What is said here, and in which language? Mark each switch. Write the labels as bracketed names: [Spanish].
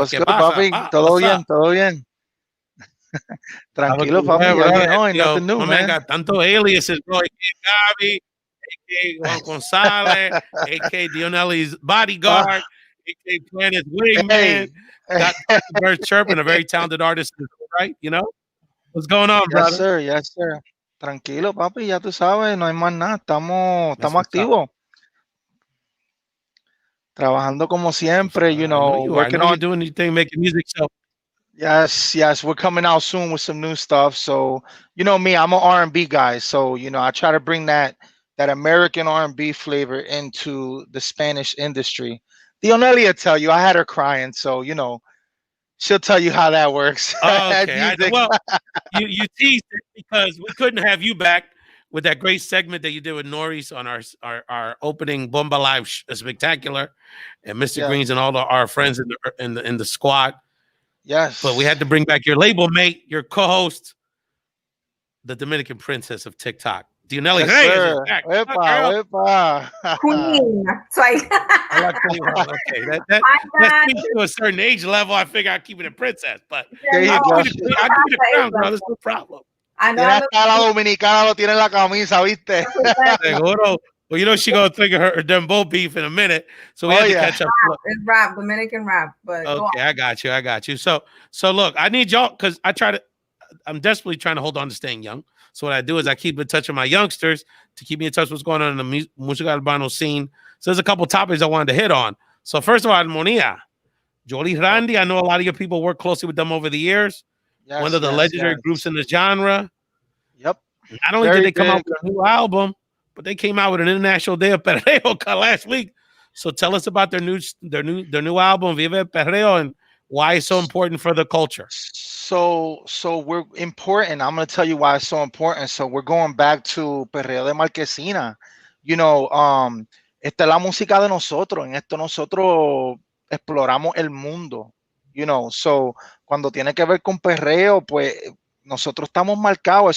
[English] What's good, papi? [Spanish] Todo bien, todo bien. Tranquilo, papi. [English] Nothing new, man. Got [Spanish] tanto [English] aliases, bro. A.K. Gabi, A.K. Juan Gonzalez, A.K. Dionelli's bodyguard, A.K. Planet's wingman. Got the birds chirping, a very talented artist, right? What's going on, brother? Yes, sir. [Spanish] Tranquilo, papi. Ya tú sabes, no hay más nada. Estamos activos. Trabajando como siempre, [English] working on doing anything, making music. So yes, we're coming out soon with some new stuff. So me, I'm an R&B guy, so I try to bring that American R&B flavor into the Spanish industry. Dionelli will tell you, I had her crying, so she'll tell you how that works. Okay, well, you teased it because we couldn't have you back with that great segment that you did with Norris on our opening Bomba Live spectacular, and Mr. Greens and all our friends in the squad. Yes, but we had to bring back your label mate, your co-host, the Dominican princess of TikTok, Dionelli. Yes, Epa. Queen. Okay, that speaks to a certain age level. I figure I'll keep it a princess, but there you go. I'll give you the crown, bro. There's no problem. I know. [Spanish] La dominicana lo tiene en la camisa, ¿viste? Seguro. [English] Well, she gonna think of her Dembo beef in a minute, so we have to catch up. It's rap, Dominican rap. But okay, I got you. So look, I need y'all because I'm desperately trying to hold on to staying young. So what I do is I keep in touch with my youngsters to keep me in touch with what's going on in the Musica urbano scene. So there's a couple topics I wanted to hit on. So first of all, Armonia, Jowell Y Randy. I know a lot of your people work closely with them over the years. Yes, one of the legendary groups in the genre. Yep. Not only did they come out with a new album, but they came out with an International Day of Perreo last week. So tell us about their new album, Viva El Perreo, and why it's so important for the culture. So we're important. I'm going to tell you why it's so important. So we're going back to Perreo de Marquesina. [Spanish] Esta es la música de nosotros. En esto nosotros exploramos el mundo. So cuando tiene que ver con perreo, pues nosotros estamos marcados.